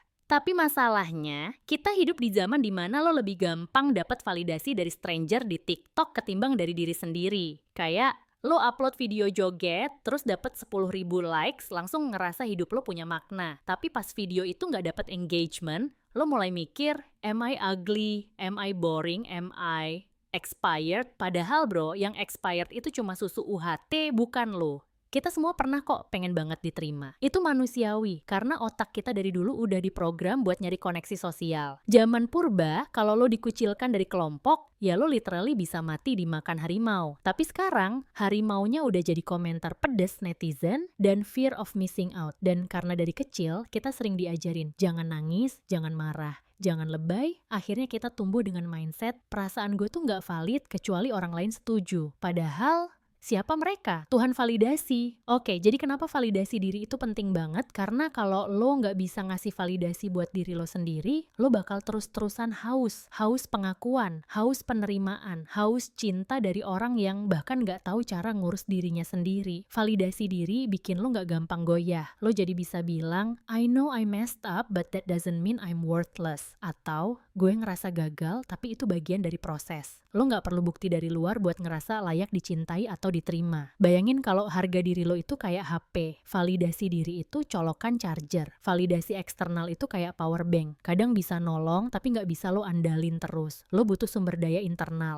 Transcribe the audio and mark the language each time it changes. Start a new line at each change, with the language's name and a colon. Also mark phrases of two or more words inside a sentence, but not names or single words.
Indonesian: Tapi masalahnya, kita hidup di zaman dimana lo lebih gampang dapat validasi dari stranger di TikTok ketimbang dari diri sendiri. Kayak lo upload video joget, terus dapat 10.000 likes, langsung ngerasa hidup lo punya makna. Tapi pas video itu nggak dapat engagement, lo mulai mikir,
English: am I ugly? Am I boring? Am I expired?
Indonesian: Padahal bro, yang expired itu cuma susu UHT, bukan lo. Kita semua pernah kok pengen banget diterima. Itu manusiawi, karena otak kita dari dulu udah diprogram buat nyari koneksi sosial. Zaman purba, kalau lo dikucilkan dari kelompok, ya lo literally bisa mati dimakan harimau. Tapi sekarang, harimaunya udah jadi komentar pedes netizen dan
English: fear of missing out.
Indonesian: Dan karena dari kecil, kita sering diajarin, jangan nangis, jangan marah, jangan lebay. Akhirnya kita tumbuh dengan mindset, perasaan gue tuh nggak valid kecuali orang lain setuju. Padahal, siapa mereka? Tuhan validasi. Oke, jadi kenapa validasi diri itu penting banget? Karena kalau lo nggak bisa ngasih validasi buat diri lo sendiri, lo bakal terus-terusan haus. Haus pengakuan, haus penerimaan, haus cinta dari orang yang bahkan nggak tahu cara ngurus dirinya sendiri. Validasi diri bikin lo nggak gampang goyah. Lo jadi bisa bilang,
English: I know I messed up, but that doesn't mean I'm worthless.
Indonesian: Atau, gue ngerasa gagal, tapi itu bagian dari proses. Lo nggak perlu bukti dari luar buat ngerasa layak dicintai atau diterima. Bayangin kalau harga diri lo itu kayak HP, validasi diri itu colokan charger, validasi eksternal itu kayak
English: power bank.
Indonesian: Kadang bisa nolong, tapi nggak bisa lo andalin terus. Lo butuh sumber daya internal.